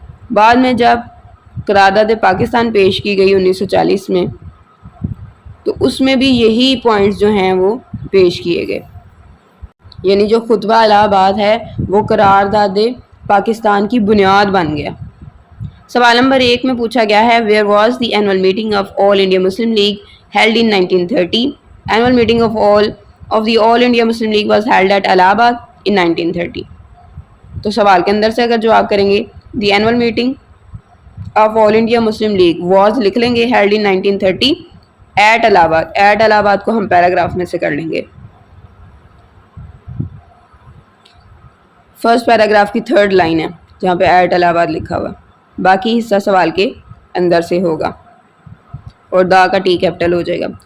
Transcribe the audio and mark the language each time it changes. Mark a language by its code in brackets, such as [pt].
[ur] بعد میں جب قرارداد پاکستان پیش کی گئی 1940 میں تو اس میں بھی یہی پوائنٹس جو ہیں وہ پیش کیے گئے، یعنی جو خطبہ الہ آباد ہے وہ قرارداد پاکستان کی بنیاد بن گیا. سوال نمبر 1 میں پوچھا گیا ہے [en] Where was the annual meeting of All India Muslim League held in 1930? Annual meeting of the All India Muslim League was held at Allahabad in 1930. [ur] تو سوال کے اندر سے اگر جواب کریں گے [en] The annual meeting of All India Muslim League was [ur] لکھ لیں گے [en] held in 1930 at [ur] الہ آباد. [en] at [ur] الہ آباد کو ہم پیراگراف میں سے کر لیں گے. فرسٹ پیراگراف کی 3rd لائن ہے جہاں پہ ایٹ الہ آباد لکھا ہوا، باقی حصہ سوال کے اندر سے ہوگا اور دا کا ٹی کیپٹل ہو جائے گا.